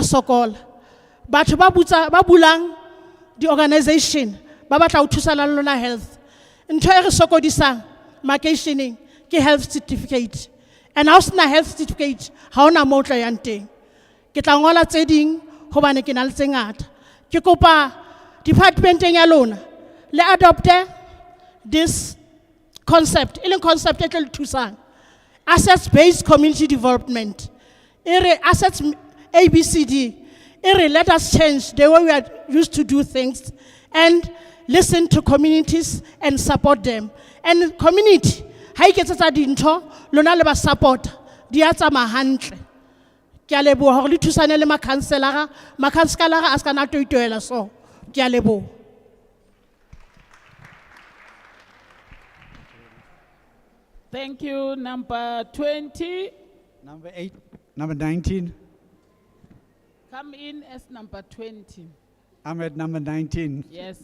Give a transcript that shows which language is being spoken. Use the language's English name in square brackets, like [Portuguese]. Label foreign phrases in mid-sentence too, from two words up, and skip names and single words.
[Southern Sotho] sokola batho ba bulang di organization ba batla ho thusa la lona health ntho e re sokodisang makeisheneng ke [English] health certificate [Southern Sotho] and ha o sena [English] health certificate [Southern Sotho] ha ona mo tla yang teng ke tla ngola tse ding hobane ke na le tse ngata ke kopa departmenteng ya lona le adopte [English] this concept, [Southern Sotho] e leng concept e tla le thusang. [English] Assets-based community development. Assets ABCD. Let us change the way we are used to do things and listen to communities and support them. And community, [Southern Sotho] ha iketsetsa dintho, lona le ba support, di a tsamaya hantle. Ke a leboha hore le thusane le makhanselara a ska na toitoela so. Ke a leboha. [English] Thank you. Number 20. Number 8, number 19. Come in as number 20. I'm at number 19. Yes.